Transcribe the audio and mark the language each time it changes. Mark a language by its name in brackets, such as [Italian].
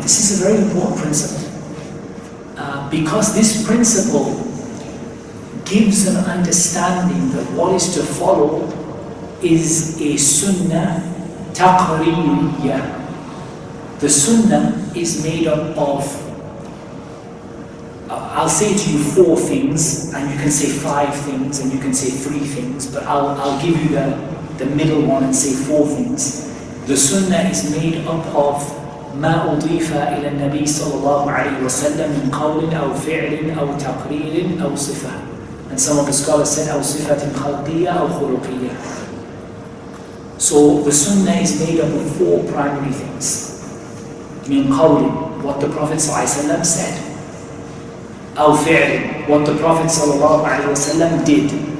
[English] This is a very important principle because this principle gives an understanding that what is to follow is a sunnah taqreeriyah. The sunnah is made up of, I'll say to you 4 things, and you can say 5 things, and you can say 3 things, but I'll give you the middle one and say 4 things. The sunnah is made up of [Arabic] ما أضيف إلى النبي صلى الله عليه وسلم من قول أو فعل أو تقرير أو صفة. [English] And some of the scholars said [Arabic] أو صفة خلقية أو خلقية. [English] So the sunnah is made up of 4 primary things. [Arabic] من قول, [English] what the Prophet ﷺ said. [Arabic] أو فعل, [English] what the Prophet ﷺ did.